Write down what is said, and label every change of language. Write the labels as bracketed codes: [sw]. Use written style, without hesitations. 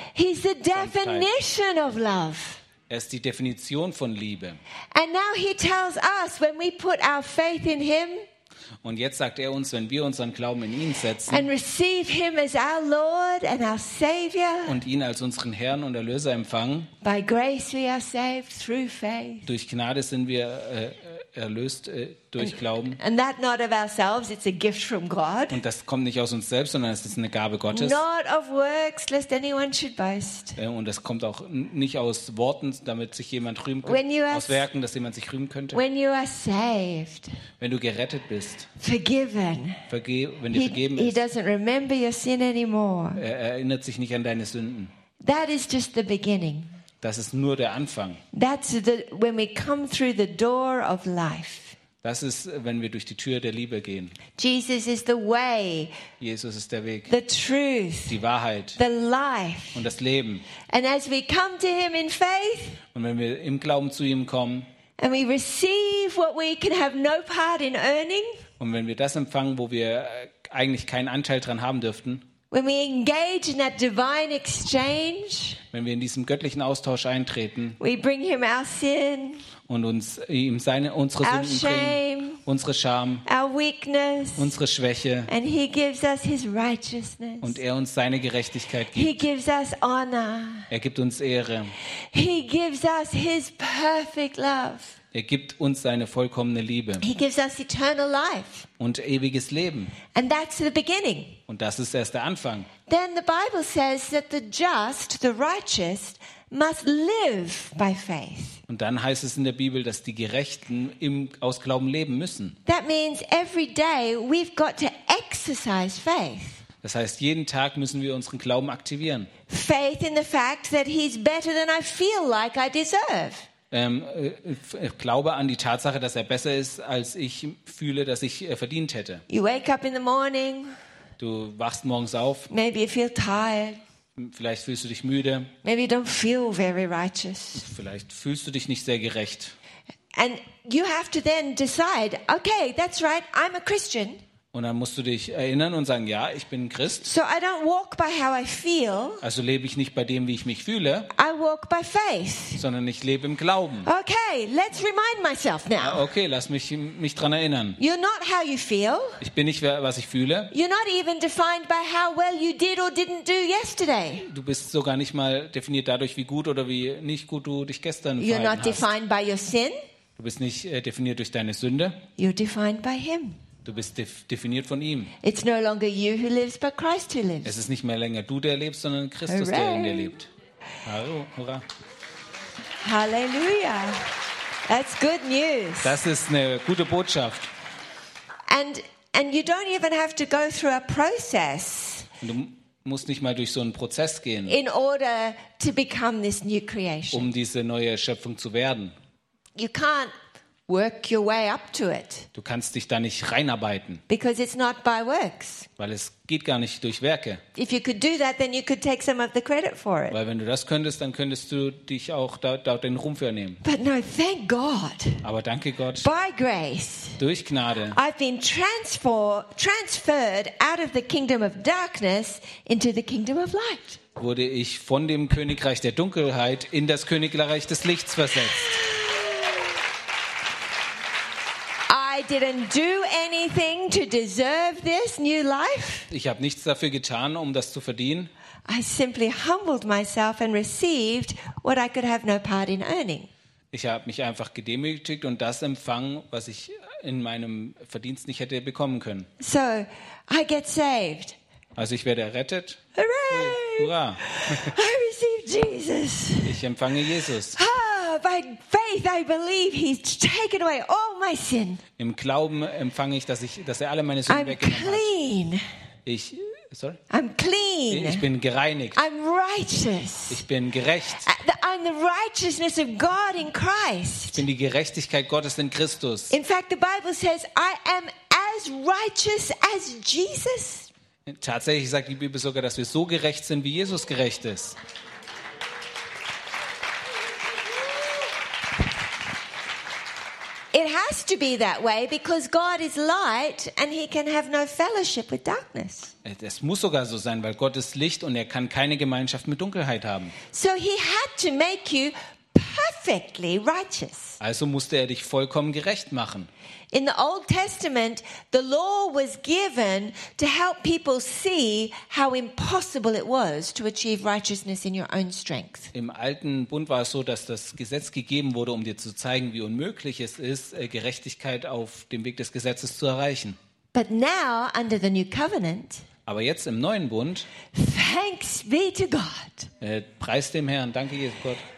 [en] He is the definition of love. [de] Er ist die Definition von Liebe. [en] And now he tells us, when we put our faith in him, [de] und jetzt sagt er uns, wenn wir unseren Glauben in ihn setzen [en] and receive him as our Lord and our Savior, [de] und ihn als unseren Herrn und Erlöser empfangen, [en] by grace we are saved through faith, [de] durch Gnade sind wir erlöst durch Glauben. [en] And that not of ourselves, it's a gift from God. [de] Und das kommt nicht aus uns selbst, sondern es ist eine Gabe Gottes. [en] Not of works, lest anyone should boast. [de] Und das kommt auch nicht aus Worten, damit sich jemand rühmen könnte, aus Werken, dass jemand sich rühmen könnte. [en] When you are saved, [de] wenn du gerettet bist, [en] forgiven, [de] wenn dir vergeben ist, [en] he doesn't remember your sin anymore. [de] Er erinnert sich nicht an deine Sünden. [en] That is just the beginning. [de] Das ist nur der Anfang. [en] That's the, when we come through the door of life. [de] Das ist, wenn wir durch die Tür der Liebe gehen. [en] Jesus is the way. [de] Jesus ist der Weg. [en] The truth. [de] Die Wahrheit. [en] The life. [de] Und das Leben. [en] And as we come to him in faith. [de] Und wenn wir im Glauben zu ihm kommen. [en] And we receive what we can have no part in earning. [de] Und wenn wir das empfangen, wo wir eigentlich keinen Anteil dran haben dürften. [en] When we engage in that divine exchange, [de] wenn wir in diesem göttlichen Austausch eintreten, [en] we bring him our sin, [de] und uns ihm seine unsere Sünden [en] our shame, [de] bringen, unsere Scham, [en] our weakness, [de] unsere Schwäche, [en] and he gives us his righteousness, [de] und er uns seine Gerechtigkeit gibt. [en] He gives us honor, [de] er gibt uns Ehre. [en] He gives us his perfect love, [de] er gibt uns seine vollkommene Liebe. [en] He gives us eternal life, [de] und ewiges Leben. [en] And that's the beginning. [de] Und das ist erst der Anfang. [en] Then the Bible says that the just, the righteous, must live by faith. [de] Und dann heißt es in der Bibel, dass die Gerechten im aus Glauben leben müssen. [en] That means every day we've got to exercise faith. [de] Das heißt, jeden Tag müssen wir unseren Glauben aktivieren. [en] Faith in the fact that he's better than I feel like I deserve. [de] Ich glaube an die Tatsache, dass er besser ist, als ich fühle, dass ich verdient hätte. [en] You wake up in the morning. [de] Du wachst morgens auf. [en] Maybe you feel tired. [de] Vielleicht fühlst du dich müde. [en] Maybe you don't feel very righteous. [de] Vielleicht fühlst du dich nicht sehr gerecht. [en] And you have to then decide, okay, that's right, I'm a Christian. [de] Und dann musst du dich erinnern und sagen, ja, ich bin Christ. [en] So I don't walk by how I feel. [de] Also lebe ich nicht bei dem, wie ich mich fühle. [en] I walk by faith. [de] Sondern ich lebe im Glauben. [en] Okay, let's remind myself now. [de] Okay, lass mich dran erinnern. [en] You're not how you feel. [de] Ich bin nicht, was ich fühle. [en] You're not even defined by how well you did or didn't do yesterday. [de] Du bist sogar nicht mal definiert dadurch, wie gut oder wie nicht gut du dich gestern verhalten [en] hast. You're not defined by your sin. [de] Du bist nicht definiert durch deine Sünde. [en] You're defined by him. [de] Du bist definiert von ihm. [en] It's no longer you who lives, but Christ who lives. [de] Es ist nicht mehr länger du, der lebst, sondern Christus, [en] hooray, [de] der in dir lebt. Hallo, hurra. [en] Halleluja. That's good news. [de] Das ist eine gute Botschaft. [en] And you don't even have to go through a process. [de] Und du musst nicht mal durch so einen Prozess gehen. [en] In order to become this new creation. [de] Um diese neue Schöpfung zu werden. [en] You can't work your way up to it. [de] Du kannst dich da nicht reinarbeiten. [en] Because it's not by works. [de] Weil es geht gar nicht durch Werke. [en] If you could do that, then you could take some of the credit for it. [de] Weil wenn du das könntest, dann könntest du dich auch da den Ruhm für nehmen. [en] But no, thank God. [de] Aber danke Gott. [en] By grace. [de] Durch Gnade. [en] I've been transferred out of the kingdom of darkness into the kingdom of light. [de] Wurde ich von dem Königreich der Dunkelheit in das Königreich des Lichts versetzt. [en] I didn't do anything to deserve this new life. [de] Ich habe nichts dafür getan, um das zu verdienen. [en] I simply humbled myself and received what I could have no part in earning. [de] Ich habe mich einfach gedemütigt und das empfangen, was ich in meinem Verdienst nicht hätte bekommen können. [en] So, I get saved. [de] Also ich werde errettet. [en] Hooray! [de] Hurra! [en] I receive Jesus. [de] Ich empfange Jesus. [en] By faith I believe he's taken away all my sin. [de] Im Glauben empfange ich, dass er alle meine Sünden weggenommen hat. [en] I'm clean. I'm clean. [de] Ich bin gereinigt. [en] I'm righteous. [de] Ich bin gerecht. [en] I'm the righteousness of God in Christ. [de] Ich bin die Gerechtigkeit Gottes in Christus. [en] In fact, the Bible says I am as righteous as Jesus. [de] Tatsächlich sagt die Bibel sogar, dass wir so gerecht sind, wie Jesus gerecht ist. [en] It has to be that way because God is light and he can have no fellowship with darkness. [de] Es muss sogar so sein, weil Gott ist Licht und er kann keine Gemeinschaft mit Dunkelheit haben. [en] So he had to make you perfectly righteous. [de] Also musste er dich vollkommen gerecht machen. [en] In the Old Testament, the law was given to help people see how impossible it was to achieve righteousness in your own strength. [de] Im Alten Bund war es so, dass das Gesetz gegeben wurde, um dir zu zeigen, wie unmöglich es ist, Gerechtigkeit auf dem Weg des Gesetzes zu erreichen. [en] But now, under the new covenant, [de] aber jetzt im neuen Bund, [en] thanks be to God. [de] Preis dem Herrn, danke Jesus Gott.